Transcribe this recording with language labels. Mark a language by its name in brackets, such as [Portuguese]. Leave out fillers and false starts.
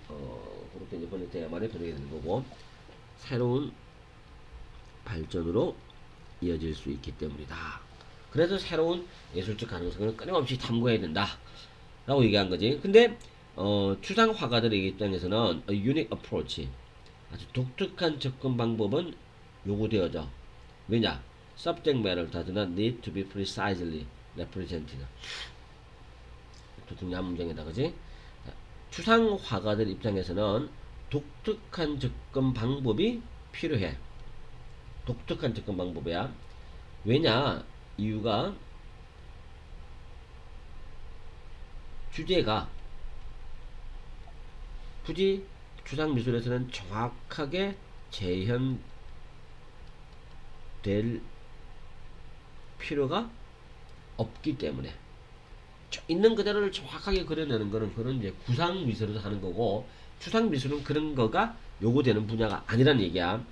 [Korean] 그렇게 이제 번역돼야만이 번역이 되는 거고, 새로운 발전으로 이어질 수 있기 때문이다. 그래서 새로운 예술적 가능성을 끊임없이 탐구해야 된다 라고 얘기한 거지. 근데 추상 화가들의 입장에서는 [English] a unique approach, [Korean] 아주 독특한 접근 방법은 요구되어져. 왜냐? [English] subject matter does not need to be precisely represented. [Korean] 또 중요한 문장이다, 그지? 추상 화가들 입장에서는 독특한 접근 방법이 필요해. 독특한 접근 방법이야. 왜냐? 이유가 주제가 굳이 추상 미술에서는 정확하게 재현될 필요가 없기 때문에 있는 그대로를 정확하게 그려내는 거는 그런 이제 구상 미술에서 하는 거고, 추상 미술은 그런 거가 요구되는 분야가 아니란 얘기야.